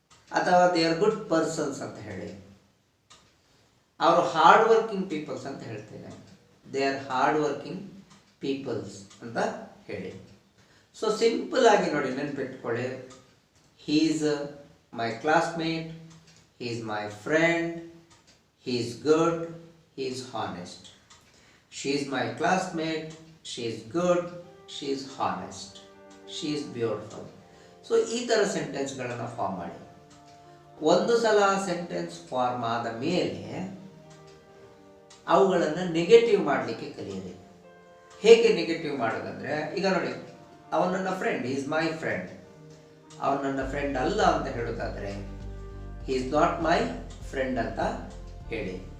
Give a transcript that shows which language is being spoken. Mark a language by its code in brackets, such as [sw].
[en] ಅಥವಾ they are good persons [kn] ಅಂತ ಹೇಳಿ. [en] ಅವರು hard working peoples [kn] ಅಂತ ಹೇಳ್ತೇನೆ, [en] They are hard working peoples ಅಂತ ಹೇಳಿ. So [kn] ಸಿಂಪಲ್ ಆಗಿ ನೋಡಿ, ನೆನಪಿಟ್ಕೊಳ್ಳಿ, [en] He is my classmate, he is my friend, he is good, he is honest. She is my classmate, she is good, she is honest, she is beautiful. [kn] So ಈ ಥರ ಸೆಂಟೆನ್ಸ್ಗಳನ್ನು form ಮಾಡಿ. ಒಂದು ಸಲ sentence form ಆದ ಮೇಲೆ ಅವುಗಳನ್ನು negative ಮಾಡಲಿಕ್ಕೆ ಕಲಿಯಿರಿ. ಹೇಗೆ ನೆಗೆಟಿವ್ ಮಾಡೋದಂದರೆ, ಈಗ ನೋಡಿ, ಅವನು ನನ್ನ ಫ್ರೆಂಡ್, [en] Is my friend. [kn] ಅವನು ನನ್ನ ಫ್ರೆಂಡ್ ಅಲ್ಲ ಅಂತ ಹೇಳೋದಾದರೆ [en] he is not my friend [kn] ಅಂತ ಹೇಳಿ.